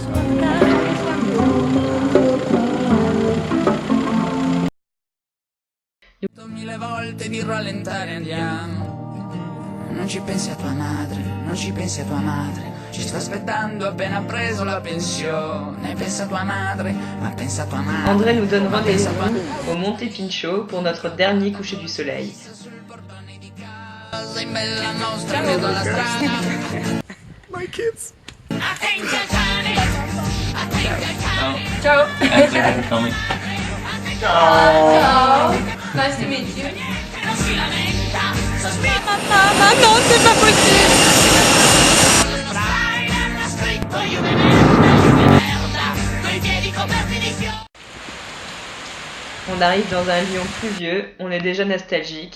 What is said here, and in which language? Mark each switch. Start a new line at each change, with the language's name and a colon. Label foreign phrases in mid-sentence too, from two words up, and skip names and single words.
Italian: Mille volte di rallentare andiamo. Non ci pensi a tua madre, non ci pensi a tua madre. Ci sta aspettando appena preso la pensione. Pensa a tua madre, ma pensa a tua madre.
French: André nous donne rendez-vous au Monte Pincio pour notre dernier coucher du soleil.
English: My kids. Ciao. Thank you for coming. Ciao. Nice to meet you.
French: Ah non, c'est pas possible. On arrive dans un Lyon pluvieux, on est déjà nostalgique.